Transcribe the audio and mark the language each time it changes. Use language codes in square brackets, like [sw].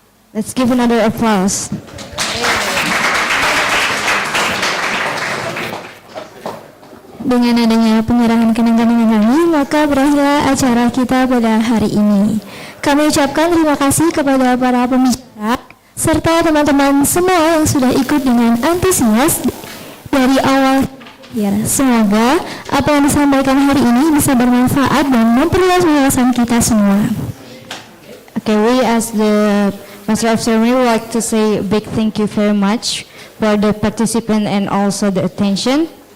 [en] Let's give another applause. [id] Dengan adanya penyerahan kenang-kenangan ini, maka berakhirlah acara kita pada hari ini. Kami ucapkan terima kasih kepada para pembicara serta teman-teman semua yang sudah ikut dengan antusias dari awal. Ya, semoga apa yang disampaikan hari ini bisa bermanfaat dan memperluas wawasan kita semua. [en] Okay, we as the Master of Ceremony would like to say a big thank you very much for the participant and also the attention.